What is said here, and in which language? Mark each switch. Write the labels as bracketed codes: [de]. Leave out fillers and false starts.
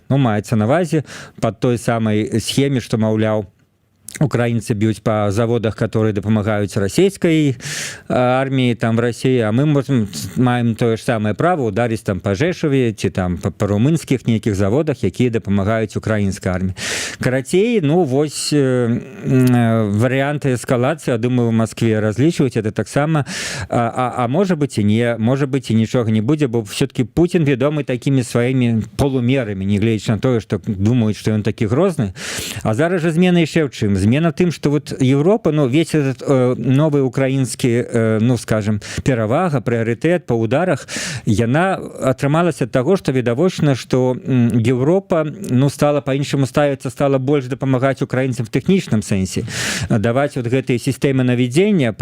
[be] Ну, маецца на ўвазе пад той самай схеме, што, маўляў, [ru] украинцы бьют по заводах, которые [be] дапамагаюць расійскай армии там в России, а мы можем, маем тое ж самае право ударить там по Жешаве ці там по румынскіх нейкіх заводах, якія дапамагаюць украінскай арміі. Карацей, ну вось [ru] варианты эскалации, я думаю, в Москве разлічваюць это таксама, а может быть и не, может быть и нічога не будзе, бо все-таки Путин вядомы такими сваімі полумерамі, [be] не гледзячы на тое, [ru] что думаюць, что ён такі грозны. [be] А зараз жа змена яшчэ ў чым? Змена тым, [ru] что вот Европа, ну весь этот новый [be] украінскі, ну скажем, перавага, прыярытэт па ударах, яна атрымалася ад таго, што відавочна, што Европа, ну, стала по-іншаму ставіцца, стала больш дапамагаць украінцам в тэхнічным сэнсе, даваць вот гэтыя сістэмы наведзення.